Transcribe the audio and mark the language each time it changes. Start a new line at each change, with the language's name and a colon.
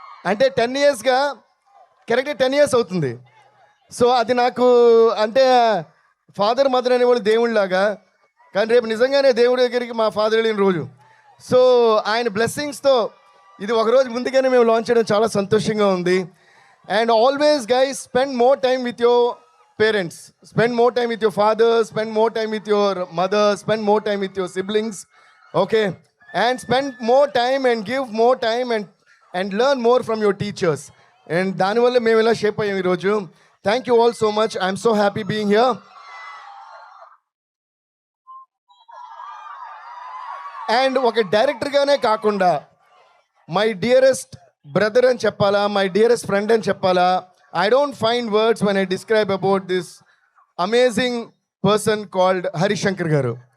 Telugu: అంటే 10 ఇయర్స్గా కరెక్ట్గా 10 ఇయర్స్ అవుతుంది. సో అది నాకు అంటే ఫాదర్ మదర్ అనేవాళ్ళు దేవుళ్ళలాగా, కానీ రేపు నిజంగానే దేవుడి దగ్గరికి మా ఫాదర్ వెళ్ళిన రోజు. సో ఆయన బ్లెస్సింగ్స్తో ఇది ఒకరోజు ముందుగానే మేము లాంచ్ చేయడం చాలా సంతోషంగా ఉంది.
English: And always guys, spend more time with your parents, spend more time with your father, spend more time with your mother, spend more time with your siblings, okay, and spend more time and give more time and learn more from your teachers.
Telugu: And దానివల్ల మేము ఇలా shape అయ్యాం ఈరోజు.
English: Thank you all so much. I'm so happy being here. And
Telugu: ఒక డైరెక్టర్గానే కాకుండా
English: my dearest brother
Telugu: అని చెప్పాలా,
English: My dearest friend అని చెప్పాలా, I don't find words when I describe about this amazing person called Harish Shankar garu.